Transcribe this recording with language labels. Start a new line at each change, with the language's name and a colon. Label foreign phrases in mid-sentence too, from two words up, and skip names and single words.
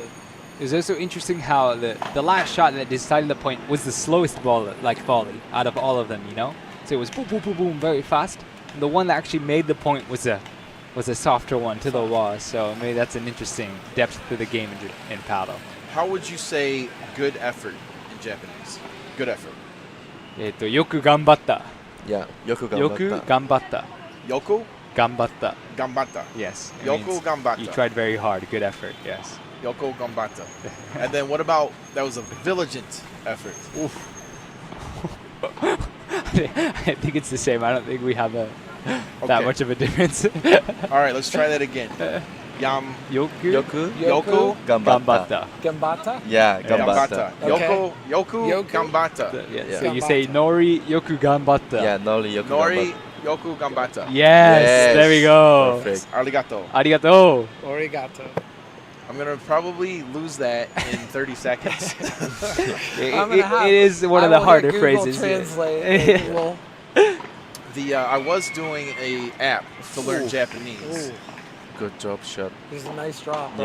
English: It's also interesting how the last shot that decided the point was the slowest volley out of all of them, So it was boom, boom, boom, boom, very fast. And the one that actually made the point was a softer one to the wall. So maybe that's an interesting depth to the game in paddle. How would you say good effort in Japanese? Good effort.
Japanese: よく頑張った. Yeah, よく頑張ったよく頑張った. Yoku? Ganbatta. Gambata.
English: Yes. it
Japanese: Yoku
English: means
Japanese: ganbatta.
English: You tried very hard. Good effort. Yes.
Japanese: よく頑張った.
English: And then what about, that was a vigilant effort? Oof. I think it's the same. I don't think we have that Okay. much of a difference. All right, let's try that again.
Japanese: Yoku Yoku ganbatta. Gambata? Yeah, Gambata. gambata. よく頑張った.
English: Yeah. So you say Nori
Japanese: よく頑張った.
English: Yeah, Nori yoku Nori
Japanese: gambata. よく頑張った.
English: Yes, there we go. Perfect.
Japanese: Arigato. Arigato. Origato.
English: I'm going to probably lose that in 30 seconds. It is one of the harder phrases. Translate. I was doing a app to learn Ooh. Japanese. Ooh. Good job, shot. This is a nice drop, right?